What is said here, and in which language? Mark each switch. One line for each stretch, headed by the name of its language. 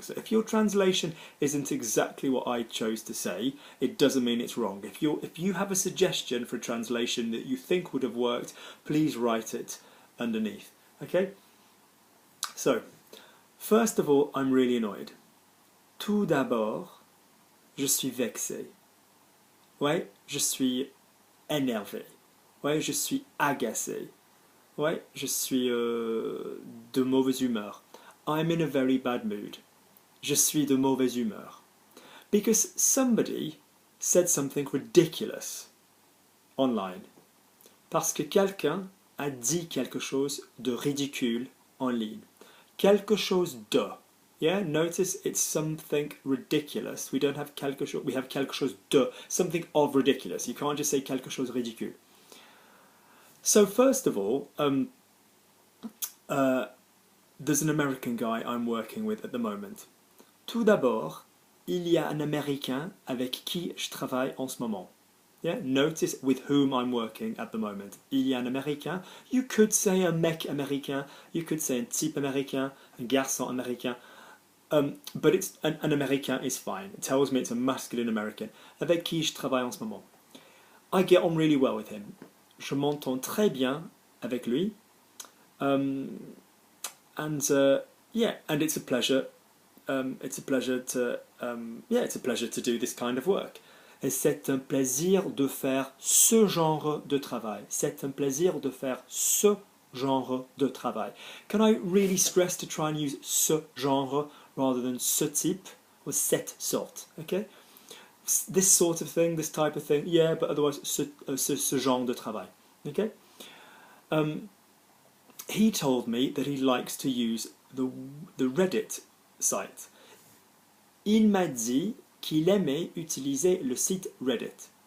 English: So if your translation isn't exactly what I chose to say, it doesn't mean it's wrong. If you have a suggestion for a translation that you think would have worked, please write it underneath. Okay? So, first of all, I'm really annoyed.
French: Tout d'abord, je suis vexé. Ouais, je suis énervé. Ouais, je suis agacé. Ouais, je suis de mauvaise humeur.
English: I'm in a very bad mood.
French: Je suis de mauvaise humeur.
English: Because somebody said something ridiculous online.
French: Parce que quelqu'un a dit quelque chose de ridicule en ligne. Quelque chose de.
English: Yeah, notice it's something ridiculous. We don't have quelque chose, we have
French: quelque chose de,
English: something of ridiculous. You can't just say
French: quelque chose ridicule.
English: So first of all, there's an American guy I'm working with at the moment.
French: Tout d'abord, il y a un Américain avec qui je travaille en ce moment.
English: Yeah, notice with whom I'm working at the moment.
French: Il y a un Américain.
English: You could say
French: un mec américain.
English: You could say
French: un type américain, un garçon américain.
English: But it's an Américain is fine. It tells me it's a masculine American.
French: Avec qui je travaille en ce moment.
English: I get on really well with him.
French: Je m'entends très bien avec lui.
English: And it's a pleasure. It's a pleasure to do this kind of work.
French: Et c'est un plaisir de faire ce genre de travail. C'est un plaisir de faire ce genre de travail.
English: Can I really stress to try and use ce genre rather than ce type or cette sorte? Okay, this sort of thing, this type of thing, yeah, but otherwise
French: ce genre de travail.
English: Okay. He told me that he likes to use the Reddit site.
French: Il m'a dit qu'il aimait utiliser le site Reddit.